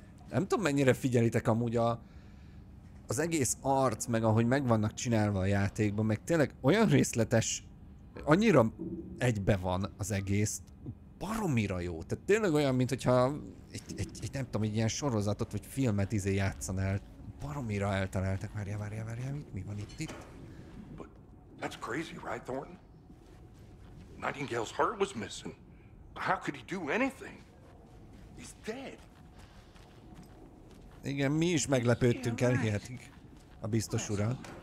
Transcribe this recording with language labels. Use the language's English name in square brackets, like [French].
[Hungarian] Nem tudom, mennyire figyelitek amúgy az egész arc, meg ahogy meg vannak csinálva a játékban, meg tényleg olyan részletes, annyira egybe van az egész, baromira jó. Tehát tényleg olyan, mint hogyha egy nem tudom, egy ilyen sorozatot vagy filmet játszanál. Baromira eltaláltak. Várjál, mi van itt? [English] But that's crazy, right, Thornton? Nightingale's heart was missing. How could he do anything? He's dead. [Hungarian] Igen, mi is meglepődtünk, elhihetik a biztos ura.